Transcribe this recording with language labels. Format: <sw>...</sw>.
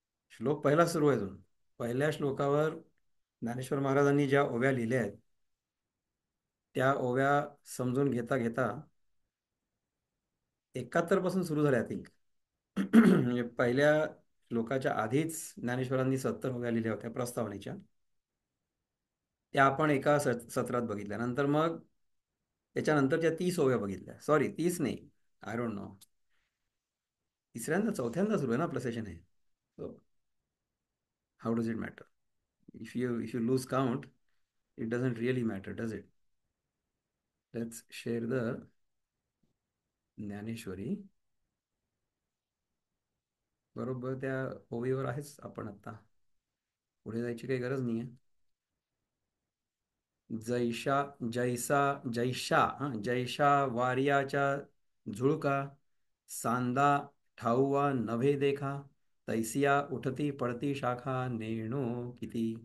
<mr>श्लोक पहिला सुरू आहे अजून. पहिल्या श्लोकावर ज्ञानेश्वर महाराजांनी ज्या ओव्या लिहिल्या आहेत त्या ओव्या समजून घेता घेता 71 पासून सुरू झाल्या.</mr> <en>I think</en> <mr>म्हणजे पहिल्या श्लोकाच्या आधीच ज्ञानेश्वरांनी 70 ओव्या लिहिल्या होत्या प्रस्तावनेच्या. त्या आपण एका सत्रात बघितल्या. नंतर मग त्याच्यानंतरच्या 30 ओव्या बघितल्या. सॉरी, 30 नाही,</mr> <en>I don't know,</en> <mr>तिसऱ्यांदा चौथ्यांदा सुरू आहे ना आपलं सेशन आहे.</mr> <en>So how does it matter? If you lose count, it doesn't really matter, does it? Let's share the Dnyaneshwari.</en> <mr>बरोबर त्या ओवीवर आहेच आपण आता. पुढे जायची काही गरज नाही आहे. जैशा जैसा जैशा जैशा वार्याच्या झुळका सांदा ठाऊवा नभे देखा तैसिया उठती पडती शाखा नेणो किती.</mr>